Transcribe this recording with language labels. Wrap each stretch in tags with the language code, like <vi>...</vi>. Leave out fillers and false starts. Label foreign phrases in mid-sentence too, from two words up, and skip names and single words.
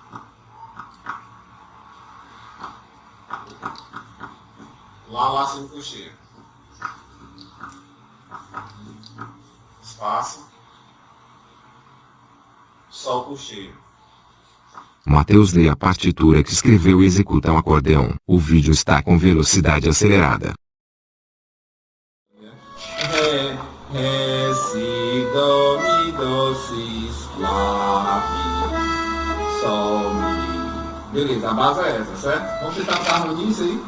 <pt>Lá, Lá, semicolcheia, espaço, Sol, colcheia. Matheus lê a partitura que escreveu e executa um acordeão. O vídeo está com velocidade acelerada. Ré, si, dó, mi, dó, si, lá, mi, sol, mi. Beleza, a base é essa, certo? Vamos tentar dar harmonia isso aí?</pt>